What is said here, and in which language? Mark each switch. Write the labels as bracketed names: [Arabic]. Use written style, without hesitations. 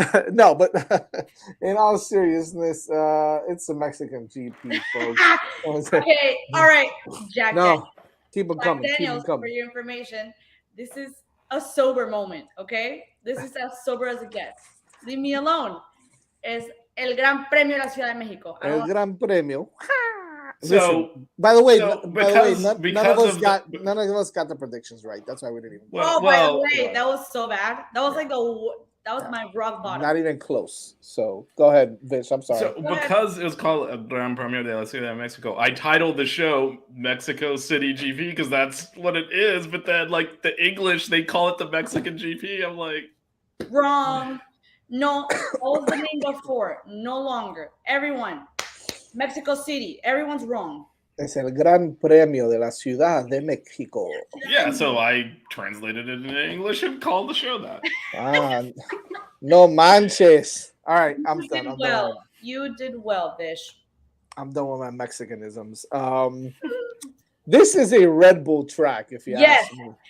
[English] No, but in all seriousness, it's a Mexican GP, folks. Okay, all right, Jack. No, keep them coming. Daniels, for your information, this is a sober moment, okay? This is as sober as it gets. Leave me alone. [Spanish] Es el Gran Premio de la Ciudad de México. El Gran Premio. [English] So, listen, by the way, none of us got the predictions right. That's why we didn't even. By the way, that was so bad. That was my rock bottom. Not even close. So go ahead, Vince. I'm sorry. So because it was called El Gran Premio de la Ciudad de Mexico, I titled the show Mexico City GP because that's what it is. But then, the English, they call it the Mexican GP. I'm like, wrong. No, that was the name before. No longer. Everyone. Mexico City. Everyone's wrong. [Spanish] Es el Gran Premio de la Ciudad de México. [English] Yeah, so I translated it into English and called the show that. [Spanish] No manches. [English] All right, I'm done. You did well, Bish. I'm done with my Mexicanisms. This is a Red Bull track, if you ask me.